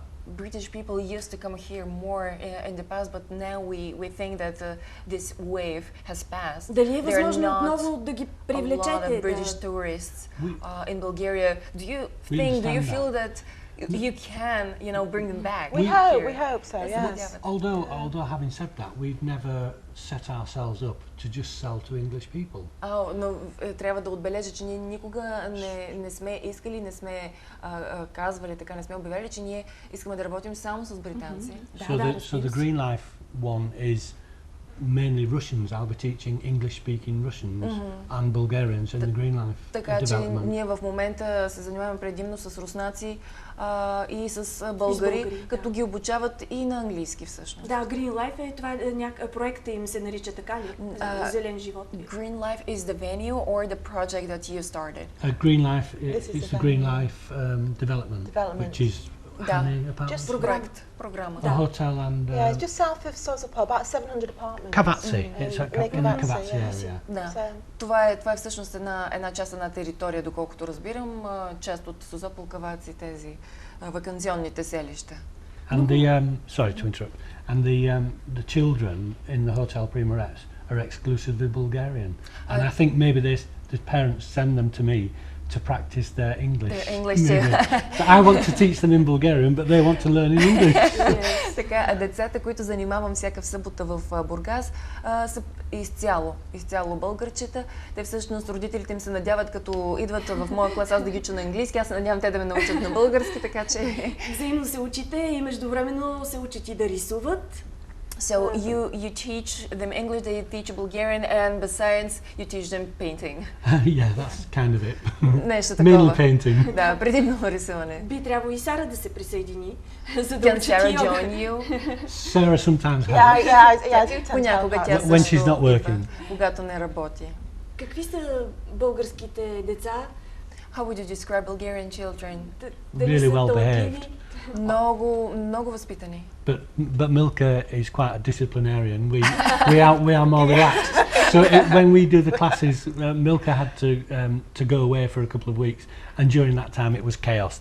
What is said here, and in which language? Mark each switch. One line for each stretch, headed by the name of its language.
English: British people used to come here more in the past, but now we think that this wave has passed.
Bulgarian: Дали е възможно отново да ги привлечете?
English: A lot of British tourists in Bulgaria. Do you feel that you can, bring them back? We hope so, yes. Although having said that, we've never set ourselves up to just sell to English people.
Bulgarian: Но трябва да отбележа, че ние никога не сме искали, не сме казвали, така не сме обявяли, че ние искаме да работим само с британци.
English: So the Green Life one is mainly Russians. I'll be teaching English-speaking Russians and Bulgarians in the Green Life development.
Bulgarian: Така че ние в момента се занимаваме предимно с руснаци и с българи, като ги обучават и на английски всъщност. Да, Green Life това проекта им се нарича така ли? Зелен живот.
English: Green Life is the venue or the project that you started? Green Life is the Green Life development, which is just
Bulgarian: програма.
English: A hotel and it's just south of Sozopol, about 700 apartments. Kavatsi. It's at Kavatsi area.
Bulgarian: Да. Това е всъщност една част на територия, доколкото разбирам, част от Созопол, Каваци, тези ваканционните селища.
English: And sorry to interrupt. And the children in the Hotel Primorets are exclusively Bulgarian. And I think maybe the parents send them to me to practice their English. Their English too. So I want to teach them in Bulgarian, but they want to learn in English.
Bulgarian: Така, децата, които занимавам всяка събота в Бургас, са изцяло българчета. Те всъщност, родителите им се надяват, като идват в моя клас, аз да ги уча на английски, аз се надявам те да ме научат на български, така че... Взаимно се учите и междувременно се учат и да рисуват.
English: So you teach them English, they teach Bulgarian, and besides you teach them painting. Yeah, that's kind of it.
Bulgarian: Нещо такова.
English: Mainly painting.
Bulgarian: Да, предимно рисуване. Би трябвало и Сара да се присъедини, за да учи
English: Sarah join you? Sarah sometimes helps. Yeah,
Bulgarian: Понякога тя
English: when she's not working.
Bulgarian: Когато не работи. Какви са българските деца?
English: How would you describe Bulgarian children? Really well behaved.
Bulgarian: Много възпитани.
English: But Milka is quite a disciplinarian. We are more relaxed. So when we do the classes, Milka had to go away for a couple of weeks, and during that time it was chaos.